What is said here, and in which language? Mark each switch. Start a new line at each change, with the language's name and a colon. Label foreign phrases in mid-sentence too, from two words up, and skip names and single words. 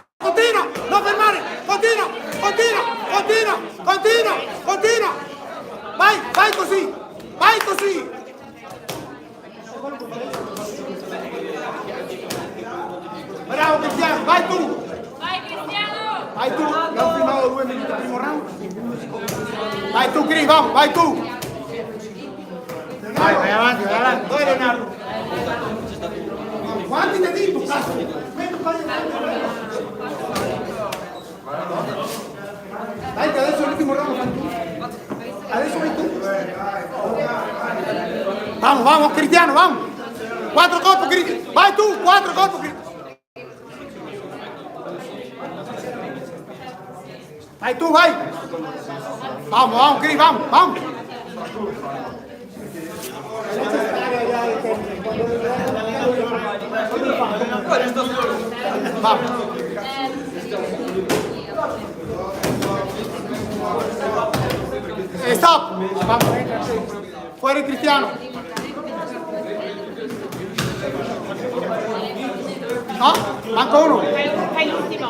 Italian: Continua, non fermare. Continua. Vai così. Bravo Cristiano, vai tu. Vai tu, abbiamo filmato 2 minuti al primo round. Vai tu, Cris, vamos, vai tu. Vai avanti, vai avanti. Dove Leonardo? Quanti ne dico, cazzo? Dai che adesso l'ultimo round lo fai tu. Adesso vai tu.
Spanish: Vamos, Cristiano, vamos.
Italian: 4 colpo, Cristiano. Vai tu, 4 colpo, Cristiano. Vai tu, vai.
Spanish: Vamos, Cris, vamos. Vamos. Stop. Vamos.
Italian: Fuori Cristiano. No, manca uno. Fai l'ultimo.